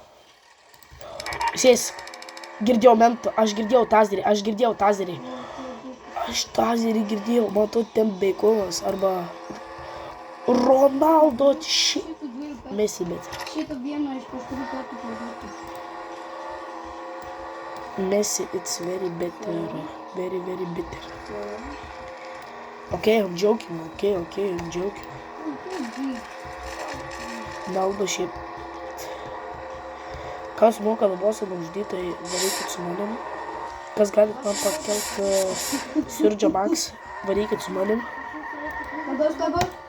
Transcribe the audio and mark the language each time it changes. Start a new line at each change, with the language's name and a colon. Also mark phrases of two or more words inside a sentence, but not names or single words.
Lithuanian: Sės. Girdėjau mentą, aš girdėjau tazerį. Aš tazerį girdėjau, matau ten beikonas arba Ronaldo Messi, bet. Šitą vieną iš kažkurių kartų pradėti.
English: Messi, it's very bitter. Very bitter. Okay, I'm joking.
Lithuanian: Ronaldo šiaip. Kas moka labiausiai nužudyti, tai varykit su manim. Kas galit man pakelti Surge Max, varykit su manim. Dabar.